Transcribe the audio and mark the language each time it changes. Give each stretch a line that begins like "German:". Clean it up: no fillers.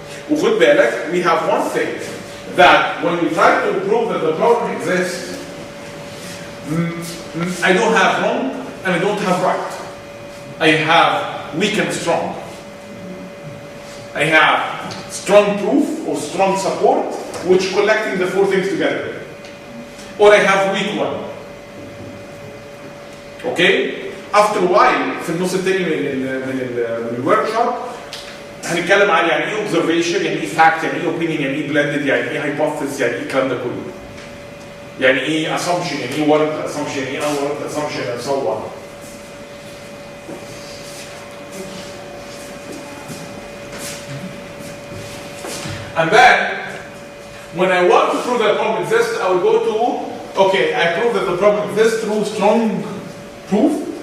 Arabic: وخد بالك,
English: we have one thing that when we try to prove that the problem exists, I don't have wrong and I don't have right. I have weak and strong. I have strong proof or strong support, which collecting the 4 things together. Or I have weak one.
Arabic: اوكي؟ افتر وايل في النص الثاني من الورك شوب هنتكلم عن يعني ايه اوبزرفيشن، يعني ايه فاكت، يعني ايه اوبينيون، يعني ايه بلندد، يعني ايه هايبوثيسيس، يعني ايه الكلام ده كله. يعني ايه
English: assumption، يعني ايه warrant assumption، يعني ايه unwarranted assumption and so on. And then when I want to prove that the problem exists, I will go to, okay, I prove that the problem exists through strong proof.